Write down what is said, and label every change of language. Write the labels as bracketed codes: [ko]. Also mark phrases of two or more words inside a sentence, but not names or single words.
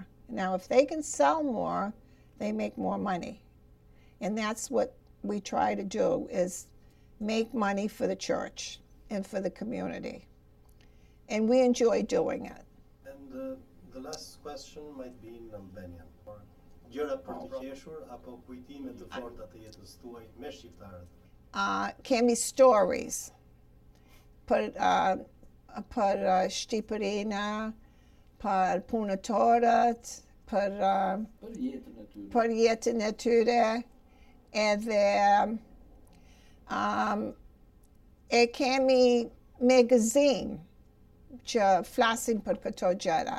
[en] Now, if they can sell more, they make more money. And that's what we try to do, is make money for the church and for the community. And we enjoy doing it. And the last question might be in Albanian. [sq] Gjëra për të qeshur apo kujtime të forta të jetës tuaj me shqiptarët? Kemi stories për Shqipërinë, për punëtorët, për jetën e tyre, edhe e kemi magazin që flasin për këto gjëra.